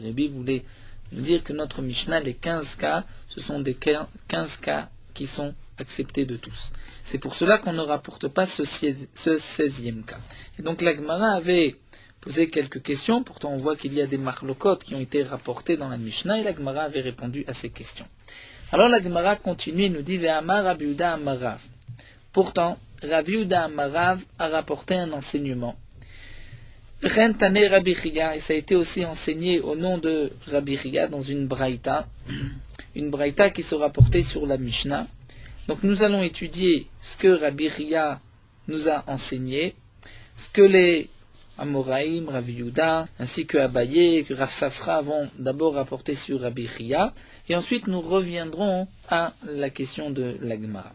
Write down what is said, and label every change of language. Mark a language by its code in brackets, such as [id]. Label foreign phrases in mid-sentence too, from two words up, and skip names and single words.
[fr] Rébi voulait nous dire que notre Mishnah, les 15 cas, ce sont des 15 cas qui sont acceptés de tous. C'est pour cela qu'on ne rapporte pas ce 16e cas. Et donc la Gemara avait posé quelques questions, pourtant on voit qu'il y a des marlokotes qui ont été rapportées dans la Mishnah, et la Gemara avait répondu à ces questions. Alors la Gemara continue et nous dit [he] ואמר רבי יהודה אמר רב. [fr] Pourtant, [he] רבי יהודה אמר רב [fr] a rapporté un enseignement. [he] והתני רבי חייא, [fr] et ça a été aussi enseigné au nom de Rabbi Chia dans une braïta qui se rapportait sur la Mishnah. Donc nous allons étudier ce que Rabbi Chia nous a enseigné, ce que les Amoraïm, Rabbi Yehuda, ainsi que Abaye et que Rav Safra vont d'abord rapporter sur Rabbi Chia, et ensuite nous reviendrons à la question de la Gemara.